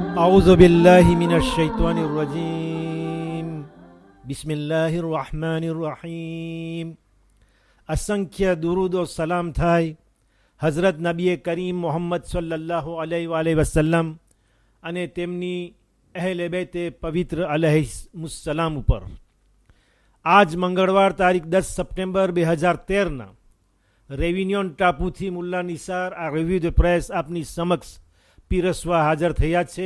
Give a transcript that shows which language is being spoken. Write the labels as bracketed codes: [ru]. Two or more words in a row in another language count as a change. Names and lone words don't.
[ar] أعوذ بالله من الشيطان الرجيم بسم الله الرحمن الرحيم [gu] असंખ્ય દુરૂદ ઓ સલામ થાય હઝરત નબી કરીમ મોહમ્મદ [ar] صلى الله عليه وسلم [gu] અને તેમની અહેલે બેતે પવિત્ર અલૈહિસ્સલામ ઉપર. આજ મંગળવાર તારીખ 10 સપ્ટેમ્બર 2013ના રેવિન્યોન ટાપુથી મુલ્લા નિસાર આ રિવ્યુ ધ પ્રેસ આપની સમક્ષ પીરસવા હાજર થયા છે.